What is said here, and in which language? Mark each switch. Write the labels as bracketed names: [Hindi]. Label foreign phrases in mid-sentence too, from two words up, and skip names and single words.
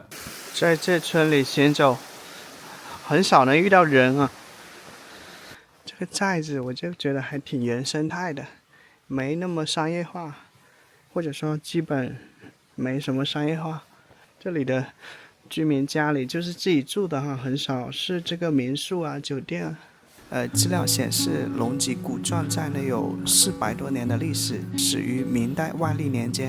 [Chinese] 在這村裡行走，很少能遇到人啊。這個寨子我就覺得還挺原生態的，沒那麼商業化，或者說基本沒什麼商業化。這裡的居民家裡就是自己住的哈，很少是這個民宿啊、酒店啊。資料顯示，龍脊古壯寨呢有400多年的歷史，始於明代萬曆年間。